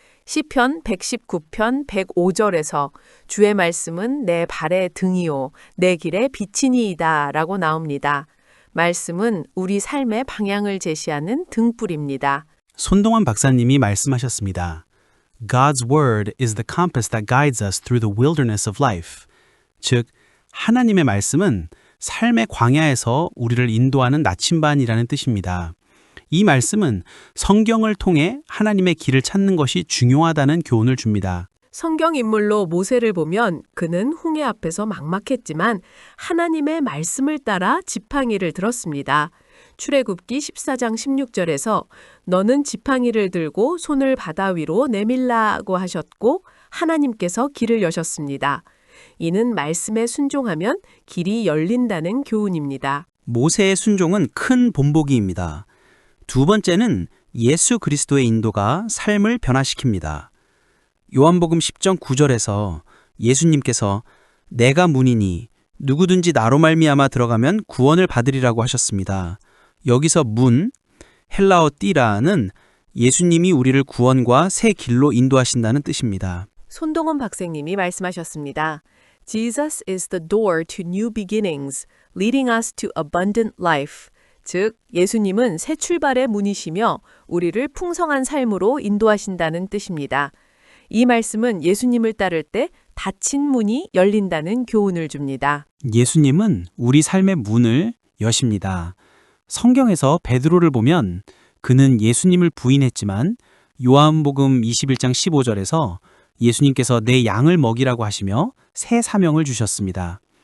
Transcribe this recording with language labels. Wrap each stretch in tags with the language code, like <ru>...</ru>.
<ko>시편 119편 105절에서 주의 말씀은 내 발의 등이요 내 길의 빛이니이다 라고 나옵니다. 말씀은 우리 삶의 방향을 제시하는 등불입니다. 손동원 박사님이 말씀하셨습니다.</ko> <en>God's word is the compass that guides us through the wilderness of life.</en> <ko>즉, 하나님의 말씀은 삶의 광야에서 우리를 인도하는 나침반이라는 뜻입니다. 이 말씀은 성경을 통해 하나님의 길을 찾는 것이 중요하다는 교훈을 줍니다. 성경 인물로 모세를 보면 그는 홍해 앞에서 막막했지만 하나님의 말씀을 따라 지팡이를 들었습니다. 출애굽기 14장 16절에서 너는 지팡이를 들고 손을 바다 위로 내밀라고 하셨고 하나님께서 길을 여셨습니다. 이는 말씀에 순종하면 길이 열린다는 교훈입니다. 모세의 순종은 큰 본보기입니다. 두 번째는 예수 그리스도의 인도가 삶을 변화시킵니다. 요한복음 10장 9절에서 예수님께서 내가 문이니 누구든지 나로 말미암아 들어가면 구원을 받으리라고 하셨습니다. 여기서 문, 헬라어 띠라는 예수님이 우리를 구원과 새 길로 인도하신다는 뜻입니다. 손동원 박사님이 말씀하셨습니다.</ko> <en>Jesus is the door to new beginnings, leading us to abundant life.</en> <ko>즉, 예수님은 새 출발의 문이시며 우리를 풍성한 삶으로 인도하신다는 뜻입니다. 이 말씀은 예수님을 따를 때 닫힌 문이 열린다는 교훈을 줍니다. 예수님은 우리 삶의 문을 여십니다. 성경에서 베드로를 보면 그는 예수님을 부인했지만 요한복음 21장 15절에서 예수님께서 내 양을 먹이라고 하시며 새 사명을 주셨습니다.</ko>